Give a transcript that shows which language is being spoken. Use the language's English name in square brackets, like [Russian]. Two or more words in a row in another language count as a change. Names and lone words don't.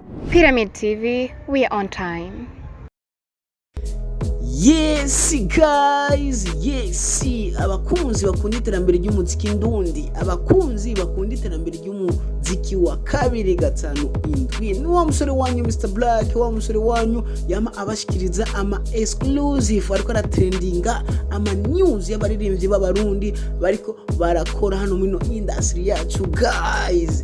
[English] Pyramid TV, we are on time. Yes guys, yes, [Rundi] abakunzi bakunda iterambere ry'umuziki ndundi, abakunzi bakunda iterambere ry'umuziki wa 257 ni wa musore wanyu Mr Black, wa musore wanyu yama abashikiriza ama exclusive ariko ara trendinga ama news y'abaririmbyi b'abarundi bariko barakora hano muri industry yacu guys.